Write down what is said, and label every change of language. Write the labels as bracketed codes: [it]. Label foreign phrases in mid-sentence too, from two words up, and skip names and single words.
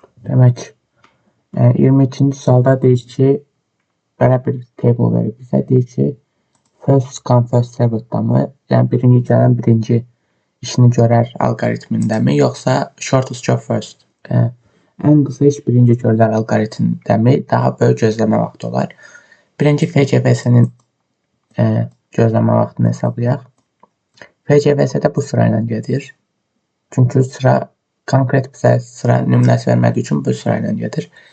[az] Demək, 22-ci sualda deyir ki, belə bir table verir bizə. Deyir ki, [en] first come first served- [az] damı, yəni birinci gələn birinci işini görər alqoritmindəmi, yoxsa [en] shortest job first, [az] ən qısa iş birinci görülər alqoritmindəmi daha böyük gözləmə vaxtı olar. Birinci FCVS-nin gözləmə vaxtını hesablayaq. FCVS-də bu sıra ilə gedir. Çünki sıra konkret bizə sıra nümunəsi vermədiyi üçün bu sıra ilə gedir.